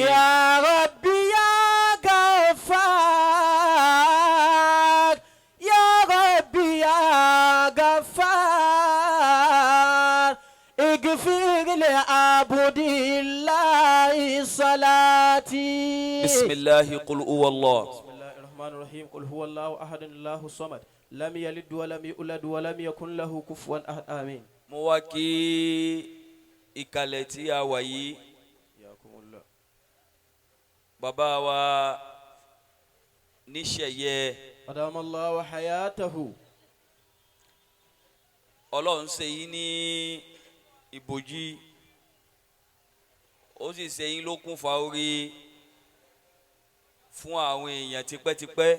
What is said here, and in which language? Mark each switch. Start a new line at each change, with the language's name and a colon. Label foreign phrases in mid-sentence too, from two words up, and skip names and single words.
Arabic: يا ربي يا غفار، يا ربي يا غفار، اغفر لعبد الله صلاتي. بسم الله قل هو الله. بسم الله الرحمن الرحيم. قل هو الله أحد الله الصمد لم يلد ولم يولد ولم يكن له كفوا أحد. آمين.
Yoruba: mo wá kí ìkàlẹ̀ tí a wà yìí Yakumullah. bàbá wa níṣẹ̀yẹ
Arabic: أدام الله حياته.
Yoruba: ọlọ́run ṣe yín ní ìbòjì ó sì ṣe yín lókun fa orí fún àwọn èèyàn tipẹ́tipẹ́